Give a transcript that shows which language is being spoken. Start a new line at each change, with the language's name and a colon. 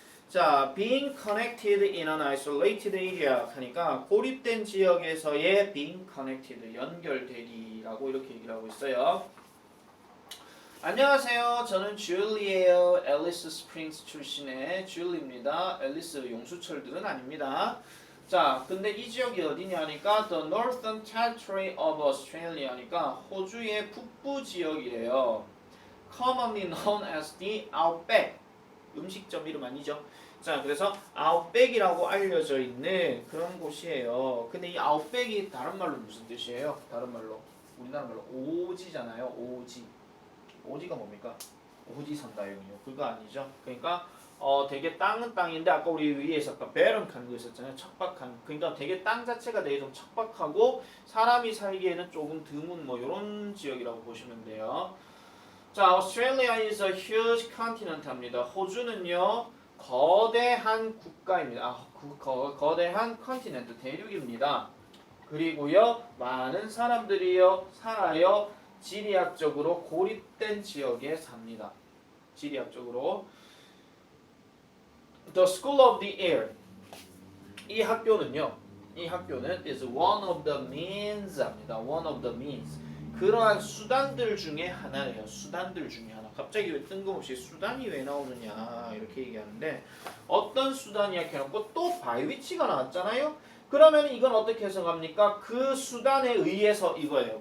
Korean: 자,
English: being connected in an isolated area
Korean: 하니까 고립된 지역에서의 being connected, 연결되기라고 이렇게 얘기를 하고 있어요. 안녕하세요. 저는 줄리예요. 앨리스 스프링스 출신의 줄리입니다. 앨리스 용수철들은 아닙니다. 자, 근데 이 지역이 어디냐 하니까
English: The Northern Territory of Australia
Korean: 하니까 호주의 북부 지역이래요.
English: Commonly known as the Outback.
Korean: 음식점 이름 아니죠? 자, 그래서 Outback이라고 알려져 있는 그런 곳이에요. 근데 이 Outback이 다른 말로 무슨 뜻이에요? 다른 말로 우리나라 말로 오지잖아요. 오지. 오지가 뭡니까? 오지 산다용이요. 그거 아니죠. 그러니까 되게 땅은 땅인데 아까 우리 위에서 아까 베런 칸 거 있었잖아요. 척박한. 그러니까 되게 땅 자체가 되게 좀 척박하고 사람이 살기에는 조금 드문 뭐 이런 지역이라고 보시면 돼요.
English: 자, Australia is a huge continent
Korean: 합니다. 호주는요 거대한 국가입니다. 거대한 컨티넨트 대륙입니다. 그리고요 많은 사람들이요 살아요. 지리학적으로 고립된 지역에 삽니다. 지리학적으로 The School of the Air 이 학교는
English: is one of the means
Korean: 합니다.
English: one of the means
Korean: 그러한 수단들 중에 하나래요. 수단들 중에 하나. 갑자기 왜 뜬금없이 수단이 왜 나오느냐 이렇게 얘기하는데 어떤 수단이야 이렇게 해놓고 또 by which가 나왔잖아요. 그러면 이건 어떻게 해석합니까? 그 수단에 의해서 이거예요.